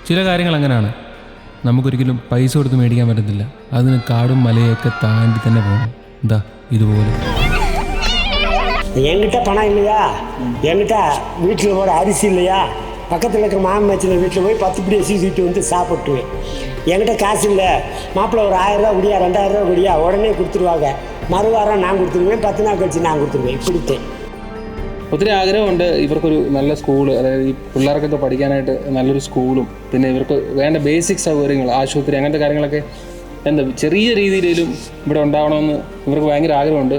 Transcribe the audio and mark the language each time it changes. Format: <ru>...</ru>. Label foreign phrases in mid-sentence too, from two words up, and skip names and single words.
<ml>ചില കാര്യങ്ങൾ അങ്ങനെയാണ്, നമുക്കൊരിക്കലും പൈസ കൊടുത്ത് മേടിക്കാൻ പറ്റത്തില്ല. അതിന് കാടും മലയൊക്കെ താണ്ടി തന്നെ പോകണം. എന്താ ഇതുപോലെ</ml> <ta>என்கிட்ட பணம் இல்லையா, என்கிட்ட வீட்டில் ஒரு அரிசி இல்லையா, பக்கத்தில் இருக்கிற மாமன் மச்சின வீட்டில் போய் 10 பிடி அரிசி தூக்கிட்டு வந்து சாப்பிட்டுவேன். என்கிட்ட காசு இல்லை, மாப்பிள்ளை ஒரு 1000 ரூபா குடியா 2000 ரூபா குடியா உடனே கொடுத்துருவாங்க. மறுவாரம் நான் கொடுத்திருவேன், 10 நாள் கழிச்சு நான் கொடுத்திருவேன்.</ta> <ml>ഇപ്പോഴത്തെ ഒത്തിരി ആഗ്രഹമുണ്ട് ഇവർക്കൊരു നല്ല സ്കൂള്, അതായത് ഈ പിള്ളേർക്കൊക്കെ പഠിക്കാനായിട്ട് നല്ലൊരു സ്കൂളും പിന്നെ ഇവർക്ക് വേണ്ട ബേസിക് സൗകര്യങ്ങൾ, ആശുപത്രി, അങ്ങനത്തെ കാര്യങ്ങളൊക്കെ എന്താ ചെറിയ രീതിയിലും ഇവിടെ ഉണ്ടാവണമെന്ന് ഇവർക്ക് ഭയങ്കര ആഗ്രഹമുണ്ട്.</ml>